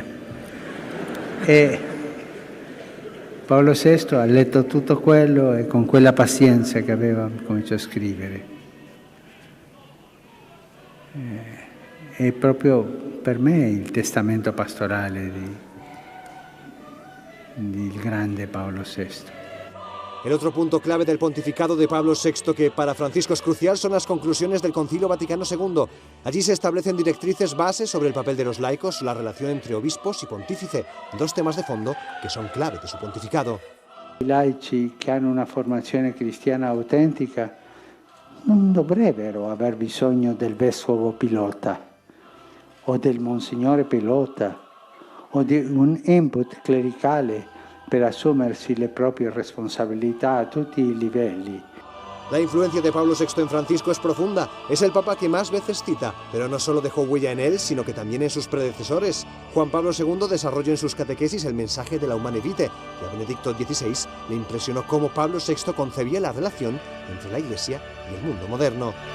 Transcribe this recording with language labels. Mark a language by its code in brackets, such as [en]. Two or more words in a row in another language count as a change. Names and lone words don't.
[it] E Paolo VI ha letto tutto quello e con quella pazienza che aveva cominciò a scrivere. È proprio per me il testamento pastorale del grande Paolo VI. [es] El otro punto clave del pontificado de Pablo VI que para Francisco es crucial son las conclusiones del Concilio Vaticano II. Allí se establecen directrices bases sobre el papel de los laicos, la relación entre obispos y pontífice, dos temas de fondo que son clave de su pontificado. [it] I laici che hanno una formazione cristiana autentica non dovrebbero aver bisogno del vescovo pilota o del monsignore pilota o di un input clericale per assumersi le proprie responsabilità a tutti i livelli. [es] La influencia de Pablo VI en Francisco es profunda. Es el papa que más veces cita, pero no solo dejó huella en él, sino que también en sus predecesores. Juan Pablo II desarrolló en sus catequesis el mensaje de la Humane Vitae, y a Benedicto XVI le impresionó cómo Pablo VI concebía la relación entre la Iglesia y el mundo moderno.